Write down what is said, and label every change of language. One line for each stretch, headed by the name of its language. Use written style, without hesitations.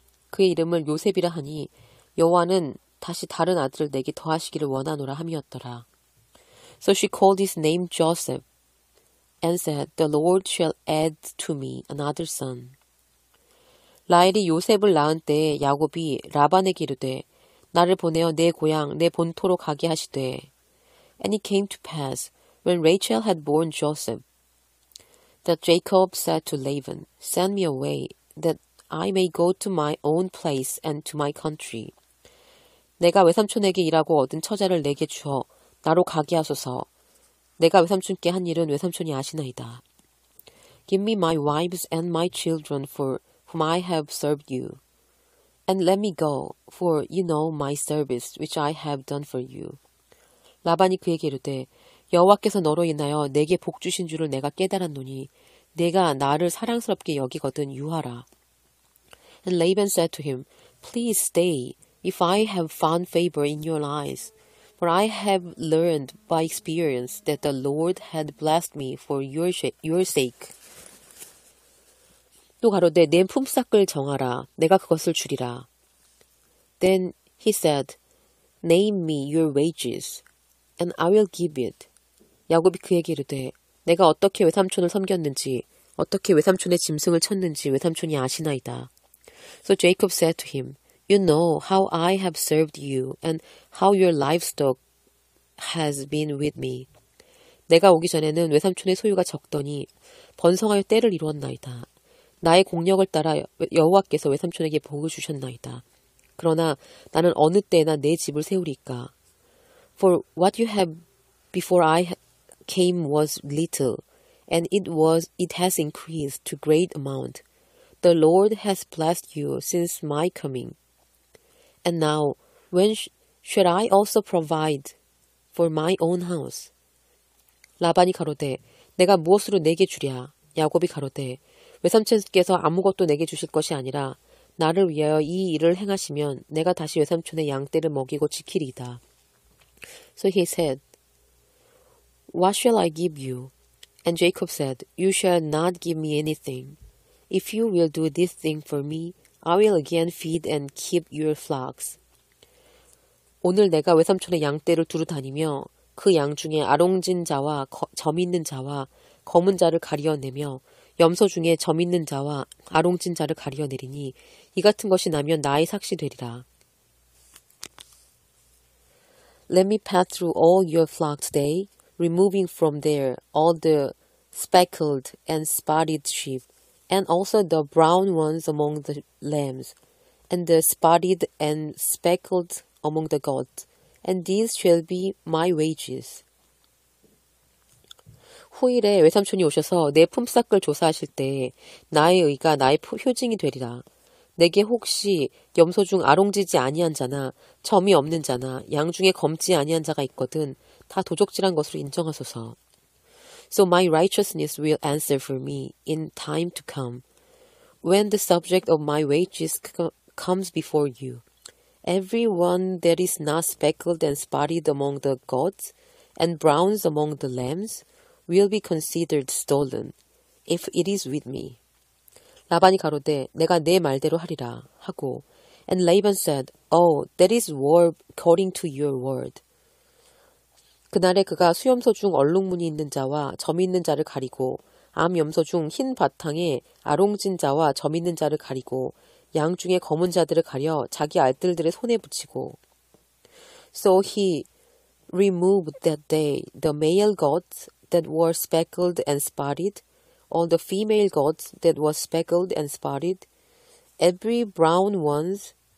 Korean: 그의 이름을 요셉이라 하니 여호와는 다시 다른 아들을 내게 더하시기를 원하노라 함이었더라.
English: So she called his name Joseph, and said, The Lord shall add to me another son.
Korean: 라헬이 요셉을 낳은 때에 야곱이 라반에게 이르되 나를 보내어 내 고향 내 본토로 가게 하시되.
English: And it came to pass, when Rachel had borne Joseph, that Jacob said to Laban, Send me away, that I may go to my own place and to my country.
Korean: 내가 외삼촌에게 일하고 얻은 처자를 내게 주어 나로 가게 하소서. 내가 외삼촌께 한 일은 외삼촌이 아시나이다.
English: Give me my wives and my children for whom I have served you. And let me go, for you know my service which I have done for you.
Korean: 라반이 그에게 이르되 여호와께서 너로 인하여 내게 복 주신 줄을 내가 깨달았노니 내가 나를 사랑스럽게 여기거든 유하라.
English: And Laban said to him, Please stay, if I have found favor in your eyes. For I have learned by experience that the Lord had blessed me for your sake.
Korean: 또 가로되 내 품삯을 정하라. 내가 그것을 주리라.
English: Then he said, Name me your wages, and I will give it.
Korean: 야곱이 그에게 이르되 내가 어떻게 외삼촌을 섬겼는지 어떻게 외삼촌의 짐승을 쳤는지 외삼촌이 아시나이다.
English: So Jacob said to him, You know how I have served you, and how your livestock has been with me.
Korean: 내가 오기 전에는 외삼촌의 소유가 적더니 번성하여 때를 이루었나이다. 나의 공력을 따라 여호와께서 외삼촌에게 복을 주셨나이다. 그러나 나는 어느 때나 내 집을 세우리까.
English: For what you have before I came was little, and it has increased to great amount. The Lord has blessed you since my coming. And now, when should I also provide for my own house?
Korean: 라반이 가로되 내가 무엇으로 내게 주랴? 야곱이 가로되 외삼촌께서 아무것도 내게 주실 것이 아니라 나를 위하여 이 일을 행하시면 내가 다시 외삼촌의 양떼를 먹이고 지키리이다.
English: So he said, What shall I give you? And Jacob said, You shall not give me anything. If you will do this thing for me, I will again feed and keep your flocks.
Korean: 오늘 내가 외삼촌의 양떼를 두루 다니며 그 양 중에 아롱진 자와 점 있는 자와 검은 자를 가리어내며 염소 중에 점 있는 자와 아롱진 자를 가리어내리니 이 같은 것이 나면 나의 삭시 되리라.
English: Let me pass through all your flock today, removing from there all the speckled and spotted sheep, and also the brown ones among the lambs, and the spotted and speckled among the goats, and these shall be my wages.
Korean: 후일에 외삼촌이 오셔서 내 품삯을 조사하실 때 나의 의가 나의 효징이 되리라. 내게 혹시 염소 중 아롱지지 아니한 자나 점이 없는 자나 양 중에 검지 아니한 자가 있거든 다 도적질한 것으로 인정하소서.
English: So my righteousness will answer for me in time to come, when the subject of my wages comes before you. Every one that is not speckled and spotted among the goats, and browns among the lambs, will be considered stolen, if it is with me.
Korean: 라반이 가로되 내가 내 말대로 하리라 하고,
English: and Laban said, Oh, that is war according to your word.
Korean: 그날에 그가 수염소 중 얼룩무늬 있는 자와 점 있는 자를 가리고 암염소 중 흰 바탕에 아롱진 자와 점 있는 자를 가리고 양 중에 검은 자들을 가려 자기 알뜰들의 손에 붙이고.
English: So he removed that day the male goats that were speckled and spotted, all the female goats that were speckled and spotted, every brown ones